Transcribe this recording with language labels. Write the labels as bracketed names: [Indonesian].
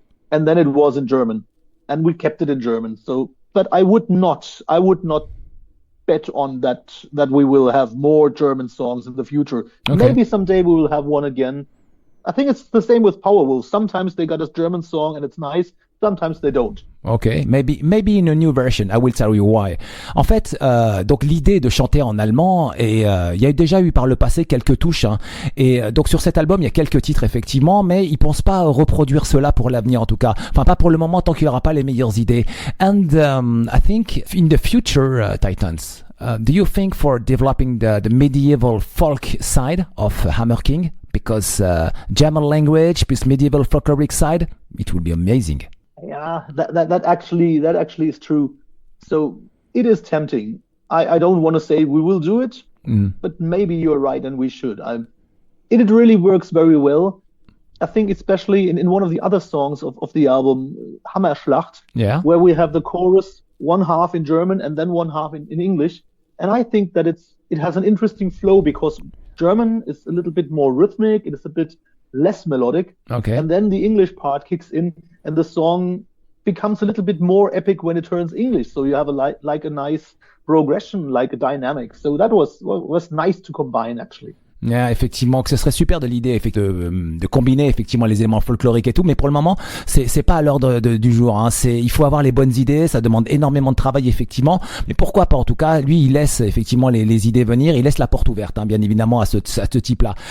[English] And then it was in German, and we kept it in German. So, but I would not bet on that we will have more German songs in the future. Okay. Maybe someday we will have one again. I think it's the same with Powerwolf. Sometimes they got a German song and it's nice, sometimes they don't. Okay, maybe in a new version. I will tell you why. [French] En fait, donc l'idée de chanter en allemand, et il y a déjà eu par le passé quelques touches, hein, et donc sur cet album il y a quelques titres effectivement, mais ils pensent pas reproduire cela pour l'avenir en tout cas. Enfin pas pour le moment tant qu'il y aura pas les meilleures idées. [English] And I think in the future, Titans, do you think for developing the medieval folk side of Hammer King, because German language plus medieval folkloric side, it will be amazing. Yeah, that actually is true. So it is tempting. I don't want to say we will do it, but maybe you're right and we should. It really works very well. I think especially in one of the other songs of the album, Hammerschlacht, where we have the chorus, one half in German and then one half in English. And I think that it has an interesting flow because German is a little bit more rhythmic, it is a bit less melodic. Okay. And then the English part kicks in and the song becomes a little bit more epic when it turns English. So you have like a nice progression, like a dynamic. So that was nice to combine actually. [French] Yeah, effectivement, que ce serait super de l'idée de combiner effectivement les éléments folkloriques et tout, mais pour le moment c'est pas à l'ordre du jour, hein. Il faut avoir les bonnes idées, ça demande énormément de travail effectivement, mais pourquoi pas en tout cas. Lui il laisse effectivement les idées venir, il laisse la porte ouverte, hein, bien évidemment à ce type là.